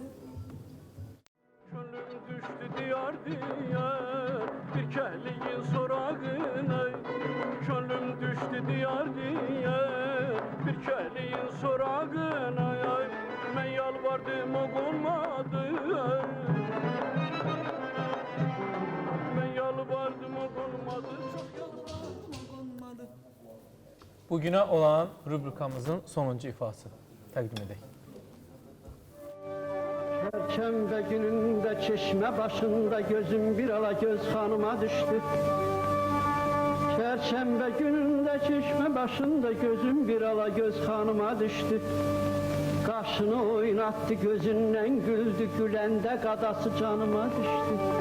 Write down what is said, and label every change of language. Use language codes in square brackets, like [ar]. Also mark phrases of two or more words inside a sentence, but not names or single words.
[az] Könlüm düşdü diyar diye Bir kəhliyin sorağına Könlüm düşdü diyar diye Bir kəhliyin sorağına Mən yalvardım o olmadı Mən yalvardım o olmadı Çox yalvardım o olmadı Bugünə olan rubrikamızın sonuncu ifası təqdim edək. [tr] Perşembe gününde çeşme başında gözüm bir ala göz hanıma düştü. Perşembe gününde çeşme başında gözüm bir ala göz hanıma düştü. Kaşını oynattı gözünden güldü gülende kadası canıma düştü.